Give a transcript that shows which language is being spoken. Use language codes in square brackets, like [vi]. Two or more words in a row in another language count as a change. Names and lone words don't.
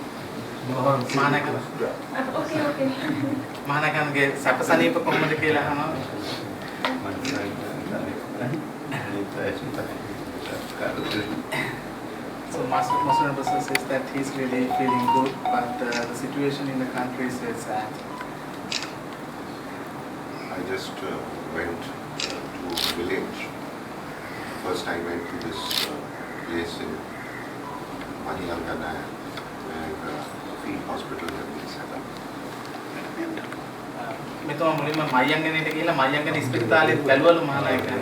[en] Okay. [si] මහානගමගේ සැපසනීප කොහොමද කියලා අහනවා. [en] So Master Professor says that he's really feeling good, but the situation in the country is very sad. I just went to village. First I went to this place in Manilangana where a field hospital has been set up. [si] මෙතන මුලින්ම මයංගනේට ගිහලා මයංගන ඉස්පිරිතාලේ බැලුවලු මහානායකයන්.